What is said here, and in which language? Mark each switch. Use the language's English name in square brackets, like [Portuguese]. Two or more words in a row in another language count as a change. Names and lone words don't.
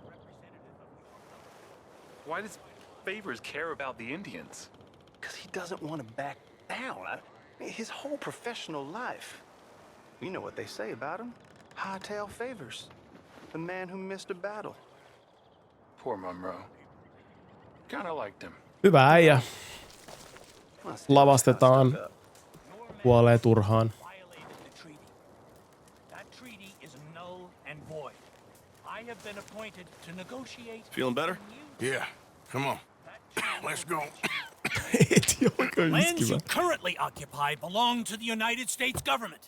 [English] Why does Favors care about the Indians? Because he doesn't want to back down. His whole professional life. You know what they say about him. Hightail favors. The man who missed a battle. Poor Monroe. Kinda liked him. [Finnish] Hyvä äijä. Lavastetaan. Kuolee turhaan. [English] Feeling better? Yeah. Come on. Let's go. Lands you currently occupy belong to the United States government.